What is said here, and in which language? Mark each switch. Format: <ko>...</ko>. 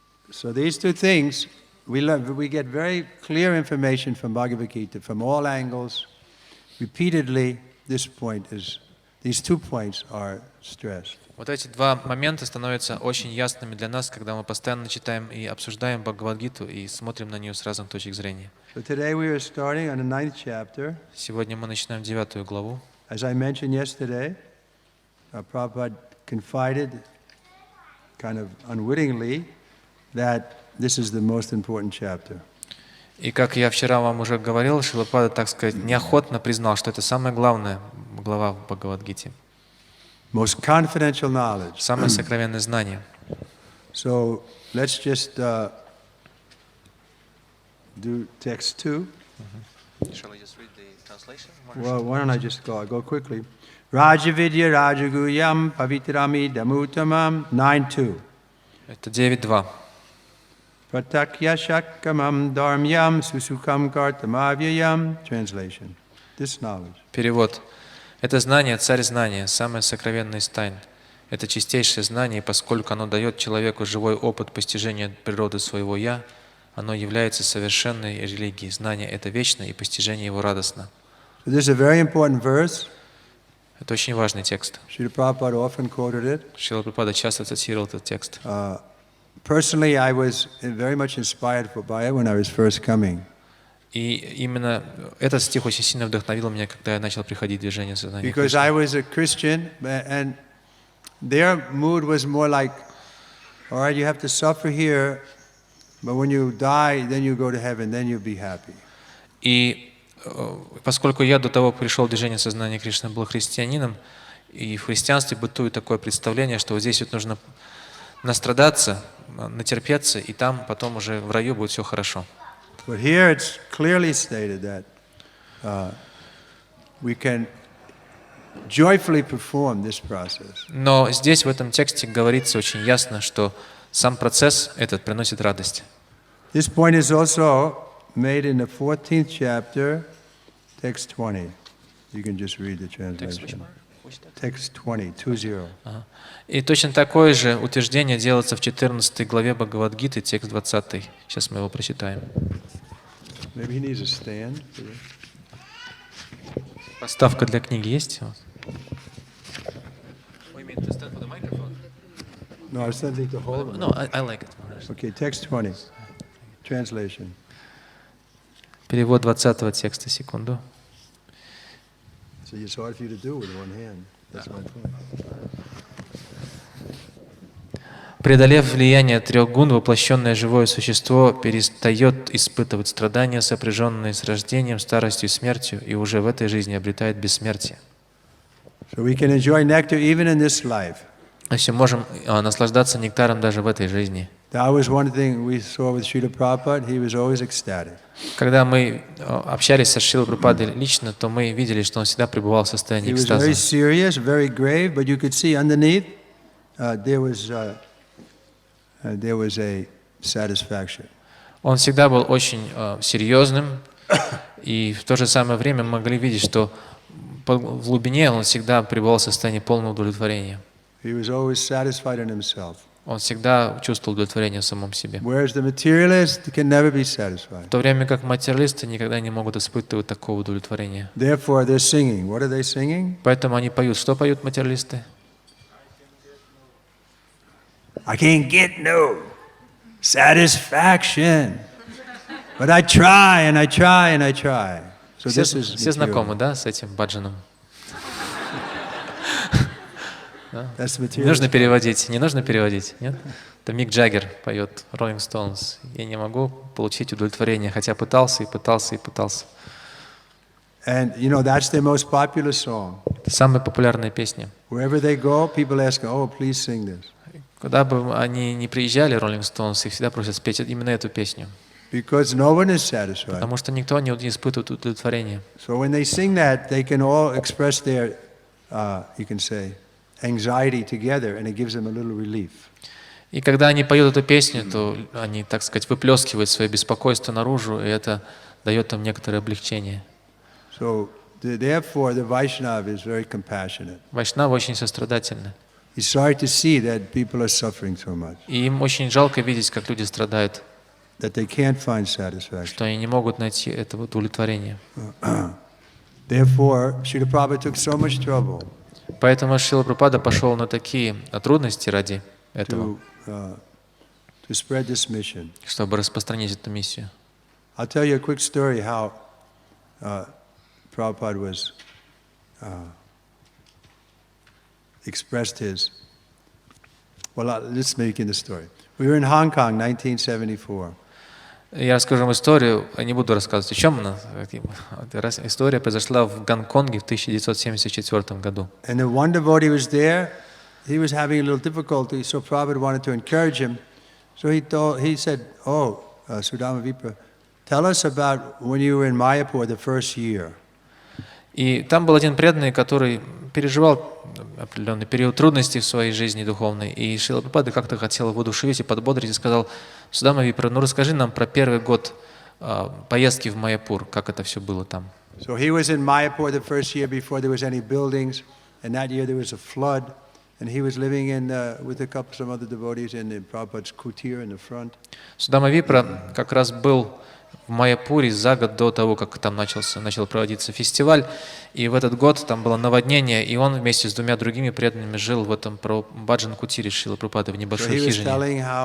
<en>So these two things, we get very clear information from Bhagavad Gita from all angles. Repeatedly, these 2 points are stressed.</en> <ru>Вот эти два момента становятся очень ясными для нас, когда мы постоянно читаем и обсуждаем Бхагавад-гиту и смотрим на нее с разных точек зрения.</ru> <en>So today we are starting on the 9th chapter.</en> <ru>Сегодня мы начинаем 9 главу.</ru> <en>As I mentioned yesterday, Prabhupada confided, kind of unwittingly, that this is the most important chapter.</en> <ru>И как я вчера вам уже говорил, Шрила Прабхупада, так сказать, неохотно признал, что это самая главная глава в Бхагавад-гите.</ru> <en>Most confidential knowledge.</en> <ru>Самое сокровенное знание.</ru> <en>So let's just do text 2. Shall I just read the translation? Well, why don't I just go? I'll go quickly.</en> <sa>Rajavidya Rajaguyam Pavitrami Damutamam 9.2.</sa> <ru>Это 9.2.</ru> <sa>Pratakya Shakamam Dharmyam Susukam Kartamavyayam.</sa> <en>Translation. This knowledge.</en> <ru>Перевод. Это знание, царь знания, самое сокровенное из тайн. Это чистейшее знание, поскольку оно дает человеку живой опыт постижения природы своего «я», оно является совершенной религией. Знание — это вечно, и постижение его радостно.</ru> <en>This is a very important verse.</en> <ru>Это очень важный текст.</ru> <en>Шрила Прабхупада often quoted it.</en> <ru>Шрила Прабхупада часто цитировал этот текст.</ru> <en>Personally, I was very much inspired by it when I was first coming.</en> <ru>И именно этот стих очень сильно вдохновил меня, когда я начал приходить в движение сознания.</ru> <en>Because I was a Christian, and their mood was more like, all right, you have to suffer here, but when you die, then you go to heaven, then you'll be happy.</en> <ru>И поскольку я до того пришел в движение сознания Кришны, был христианином, и в христианстве бытует такое представление, что вот здесь вот нужно настрадаться, натерпеться, и там потом уже в раю будет все хорошо.</ru> <en>But here it's clearly stated that we can joyfully perform this process.</en> <ru>Но здесь в этом тексте говорится очень ясно, что сам процесс этот приносит радость.</ru> <en>This point is also made in the 14th chapter, text 20. You can just read the translation. Text 20, 20.</en> <ru>И точно такое же утверждение делается в 14 главе Бхагавад-гиты, текст 20. Сейчас мы его прочитаем.</ru> <en>Maybe he needs a stand.</en> <ru>Подставка для книги есть?</ru> <en>No, I was sending to hold. No, I like it. Okay, text 20. Translation.</en> <ru>Перевод 20 текста, секунду.</ru> <en>So it's hard for you to do with one hand. That's my point.</en> <ru>Преодолев влияние 3 гун, воплощенное живое существо перестает испытывать страдания, сопряженные с рождением, старостью и смертью, и уже в этой жизни обретает бессмертие.</ru> <en>So we can enjoy nectar even in this life.</en> <ru>Мы все можем наслаждаться нектаром даже в этой жизни.</ru> <en>That was one thing we saw with Srila Prabhupada. He was always ecstatic.</en> <ru>Когда мы общались со Шрилой Прабхупадой лично, то мы видели, что он всегда пребывал в состоянии</ru> <en>He was</en> <ru>экстаза.</ru> <en>very serious, very grave, but you could see underneath there was a satisfaction.</en> <ru>Он всегда был очень серьезным, и в то же самое время мы могли видеть, что в глубине он всегда пребывал в состоянии полного удовлетворения.</ru> <en>He was always satisfied in himself.</en> <ru>Он всегда чувствовал удовлетворение в самом себе.</ru> <en>Whereas the materialist can never be satisfied.</en> <ru>В то время как материалисты никогда не могут испытывать такого удовлетворения.</ru> <en>Therefore, they're singing. What are they singing?</en> <ru>Поэтому они поют. Что поют материалисты?</ru> <en>I can't get no satisfaction, but I try and I try and I try. So this is</en> <ru>все знакомы, да, с этим баджаном? Не нужно переводить. Не нужно переводить, нет? Это Мик Джаггер поет Rolling Stones. Я не могу получить удовлетворение, хотя пытался и пытался и пытался.</ru> <en>And you know that's their most popular song.</en> <ru>Это самая популярная песня.</ru> <en>Wherever they go, people ask, "Oh, please sing this."</en> <ru>Куда бы они ни приезжали, Rolling Stones, их всегда просят спеть именно эту песню.</ru> <en>Because no one is satisfied.</en> <ru>Потому что никто не испытывает удовлетворения.</ru> <en>So when they sing that, they can all express their, you can say, anxiety together, and it gives them a little relief.</en> <ru>И когда они поют эту песню, то они, так сказать, выплескивают свое беспокойство наружу, и это дает им некоторое облегчение.</ru> <en>So therefore, the Vaishnava is very compassionate.</en> <ru>Вайшнава очень сострадательны.</ru> <en>He's sorry to see that people are suffering so much.</en> <ru>И им очень жалко видеть, как люди страдают,</ru> <en>That they can't find satisfaction.</en> <ru>что они не могут найти этого удовлетворения.</ru> <en>Therefore, Srila Prabhupada took so much trouble.</en> <ru>Поэтому Шрила Прабхупада пошел на такие трудности ради этого,</ru> <en>To spread this mission.</en> <ru>чтобы распространить эту миссию.</ru> <en>I'll tell you a quick story how Prabhupada was expressed his. Well, let's make in the story. We were in Hong Kong, 1974.</en> <ru>Я расскажу вам историю, не буду рассказывать, о чем она. История произошла в Гонконге в 1974 году.</ru> <en>And the one devotee was there. He was having a little difficulty, so Prabhupada wanted to encourage him. So he said, "Oh, Sudama Vipra, tell us about when you were in Mayapur the first year."</en> <ru>И там был один преданный, который переживал определенный период трудностей в своей жизни духовной. И Шрила Прабхупада как-то хотел его воодушевить и подбодрить, и сказал: Судама Випра, ну расскажи нам про первый год поездки в Майяпур, как это все было там.</ru> <en>So he was in Mayapur the first year before there was any buildings, and that year there was a flood, and he was living in with a couple some other devotees in the Prabhupada's kutir in the front.</en> <ru>Судама Випра как раз был в Майяпуре за год до того, как там начал проводиться фестиваль. И в этот год там было наводнение, и он вместе с двумя другими преданными жил в этом баджан-кутире Шрилы Прабхупады в небольшой хижине.</ru>